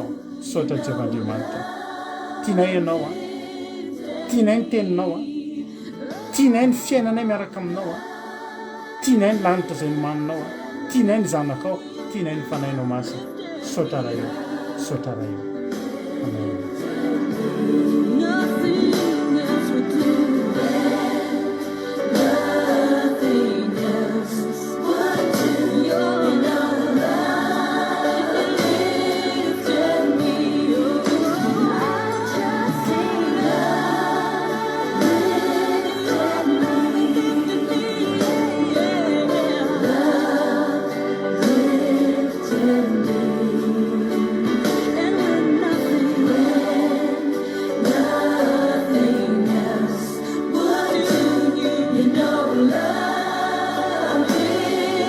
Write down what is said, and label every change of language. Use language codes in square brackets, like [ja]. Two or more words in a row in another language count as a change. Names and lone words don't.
[mg] Sotra Jehovandriamanitra. Tianay anao a. Tianay ny teninao a. Tianay ny fiainanay miaraka aminao a. Tianay ny lanitra izay nomaninao a. Tianay ny zanakao. Tianay ny fanahinao masina. Sotra raha eo. Sotra raha eo. Amen. [en] Nothing else would do. Nothing else would do. Your love lifted me. Oh, I just say love lifted me. Yeah, love lifted me. And when nothing else would do, you know love lifted.